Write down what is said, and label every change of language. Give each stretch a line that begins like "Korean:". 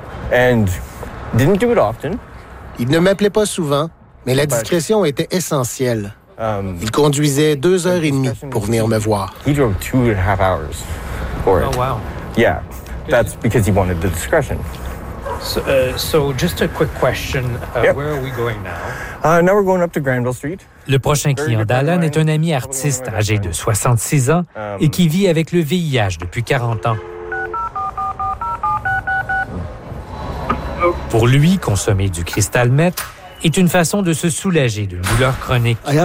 French: Il ne m'appelait pas souvent, mais la discrétion était essentielle. Il conduisait 2 heures et demie pour venir me voir.
English: Yeah, that's because he wanted the discretion. So just a quick question. Where are we going now? Now we're going up to Granville Street.
French: Le prochain client d'Alan est un ami artiste âgé de 66 ans et qui vit avec le VIH depuis 40 ans. Pour lui, consommer du cristal meth est une façon de se soulager d'une douleur chronique.